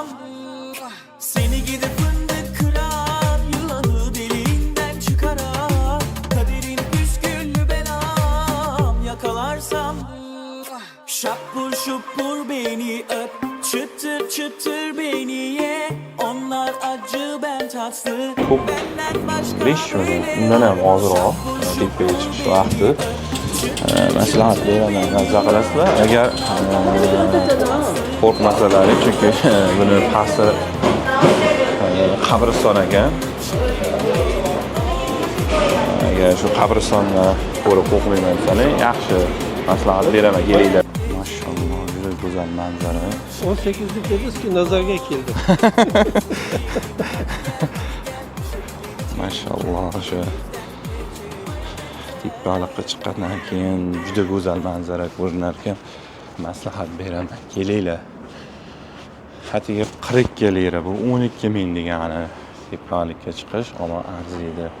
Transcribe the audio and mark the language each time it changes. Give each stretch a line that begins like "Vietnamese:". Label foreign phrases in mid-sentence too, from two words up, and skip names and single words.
Turkish: Seni gidip fındık kıran, yılanı deliğinden çıkaran, kaderin püsküllü belam yakalarsam. Şapur şupur beni öp, çıtır çıtır beni ye. Onlar acı ben tatlı. Benden başka
Uzbek: 5 million undan ham ozroq tepaga chiqish vaqti. Maslahat beraman, mazza qilasizlar agar qo'rqmasalaring, chunki buni pasti qabriston ekan. Agar shu qabristonni ko'rib qo'rqmayman desalar, yaxshi maslahat beraman, kelinglar. Maşallah, juda go'zal manzara.
Turkish: 18'lik dediniz ki
Uzbek: nazarga keldi. Maşallah, shu tepalikqa chiqqandan keyin juda go'zal manzara ko'rinar ekan. Maslahat beraman, kelinglar. Hatiga 42 lira, bu 12 ming degani tepalikka chiqish, ammo arziydi.